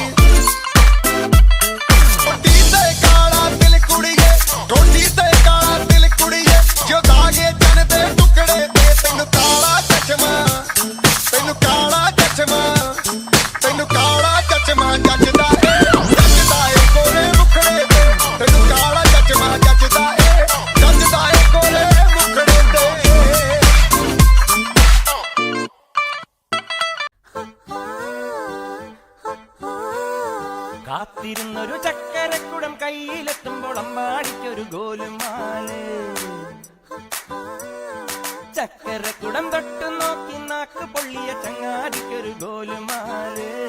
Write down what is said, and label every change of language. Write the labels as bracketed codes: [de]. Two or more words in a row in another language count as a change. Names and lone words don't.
[pa] ਟੋਟੀ ਤੇ ਕਾਲਾ ਦਿਲ ਕੁੜੀਏ ਟੋਟੀ ਤੇ ਕਾਲਾ ਦਿਲ ਕੁੜੀਏ ਜੋ ਦਾਗੇ ਜਨ ਦੇ ਟੁਕੜੇ ਤੇ ਤੈਨੂੰ ਕਾਲਾ ਚਸ਼ਮਾ ਜੱਜਦਾ ਏ ਕੋਲੇ ਮੁਖੜੇ ਤੇ ਤੈਨੂੰ ਕਾਲਾ ਚਸ਼ਮਾ ਜੱਜਦਾ ਏ ਕੋਲੇ ਮੁਖੜੇ ਤੇ [ml] കാത്തിരുന്നൊരു ചക്കരക്കുടം കയ്യിലെത്തുമ്പോൾ അമ്മാടിക്കൊരു ഗോലുമാല് ചക്കരക്കുടം തൊട്ടു നോക്കി നാക്ക് പൊള്ളിയ ചങ്ങാടിക്കൊരു ഗോലുമാല്